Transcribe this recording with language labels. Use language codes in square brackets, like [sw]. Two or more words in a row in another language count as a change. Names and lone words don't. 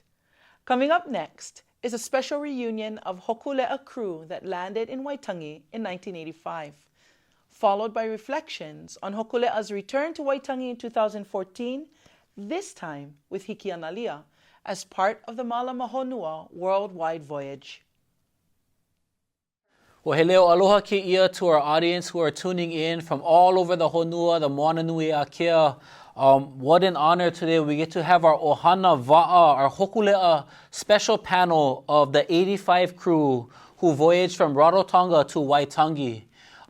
[en] Coming up next is a special reunion of Hōkūleʻa crew that landed in Waitangi in 1985. Followed by reflections on Hōkūleʻa's return to Waitangi in 2014, this time with Hiki Analia, as part of the Malama Honua worldwide voyage. Well, [haw] he leo aloha ke ia [en] to our audience who are tuning in from all over the Honua, the [haw] Moana Nui Akea. [en] What an honor today. We get to have our [haw] Ohana Va'a, [en] our Hōkūleʻa special panel of the 85 crew who voyaged from Rarotonga to Waitangi.